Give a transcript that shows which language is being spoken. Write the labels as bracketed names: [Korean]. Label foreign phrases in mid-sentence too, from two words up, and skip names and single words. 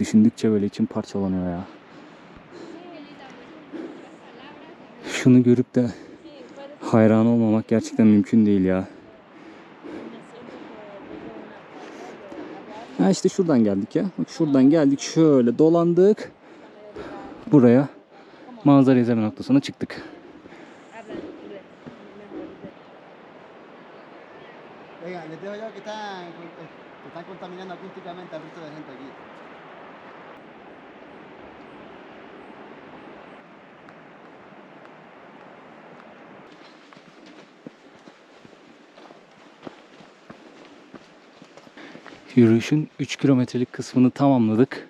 [Turkish] Düşündükçe böyle içim parçalanıyor ya. Şunu görüp de Hayran olmamak gerçekten mümkün değil ya. Ha işte şuradan geldik ya. Bak şuradan geldik, şöyle dolandık. Buraya manzara izleme noktasına çıktık. [Spanish] Oigan, les dejo yo que están contaminando acústicamente al resto de la gente aquí. [Turkish] Yürüyüşün 3 kilometrelik kısmını tamamladık.